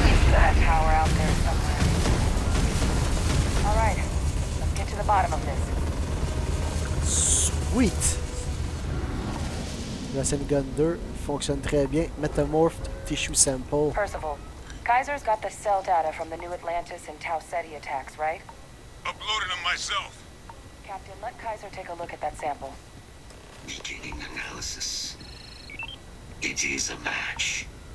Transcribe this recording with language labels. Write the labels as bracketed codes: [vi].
[en] That tower out there somewhere. All right, let's get to the bottom of this. Sweet! [fr] La Gun 2 fonctionne très bien. [en] Metamorphed tissue sample. Percival, Kaiser's got the cell data from the New Atlantis and Tau Ceti attacks, right? Uploaded them myself. Captain, let Kaiser take a look at that sample. Beginning analysis. It is a match.